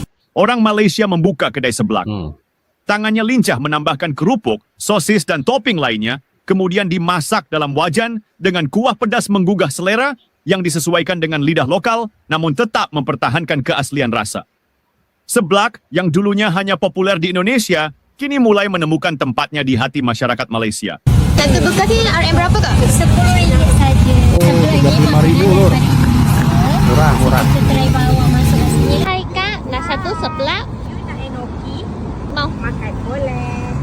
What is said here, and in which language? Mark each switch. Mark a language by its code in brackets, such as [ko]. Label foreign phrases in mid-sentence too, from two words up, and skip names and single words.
[id] Orang Malaysia membuka kedai seblak. Tangannya lincah menambahkan kerupuk, sosis dan topping lainnya, kemudian dimasak dalam wajan dengan kuah pedas menggugah selera yang disesuaikan dengan lidah lokal, namun tetap mempertahankan keaslian rasa. Seblak yang dulunya hanya populer di Indonesia, kini mulai menemukan tempatnya di hati masyarakat Malaysia. [ms] Satu bekas ni RM berapa kak? RM10 saja. RM35.000 lur. Murah. Kita try bawa masuk ke sini. Hai kak, nak satu seblak? Nak enoki? [id] Mau? [ms] Makan boleh.